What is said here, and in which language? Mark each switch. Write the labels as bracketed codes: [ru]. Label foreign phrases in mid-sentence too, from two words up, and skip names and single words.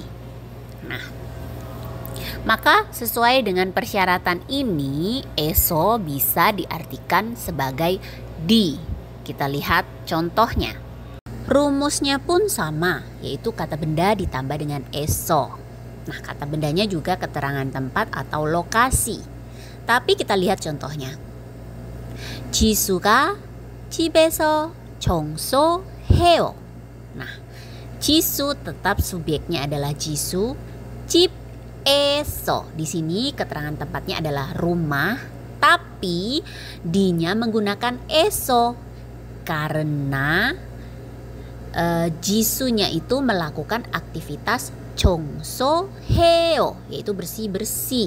[id] Nah, maka sesuai dengan persyaratan ini, eso bisa diartikan sebagai di. Kita lihat contohnya. Rumusnya pun sama, yaitu kata benda ditambah dengan eso. Nah, kata bendanya juga keterangan tempat atau lokasi. Tapi kita lihat contohnya. [ko] 지수가 집에서 청소해요. [id] Nah, 지수 tetap subjeknya adalah 지수. 집에서 di sini keterangan tempatnya adalah rumah, tapi dinya menggunakan eso karena jisunya itu melakukan aktivitas 청소해요, yaitu bersih-bersih.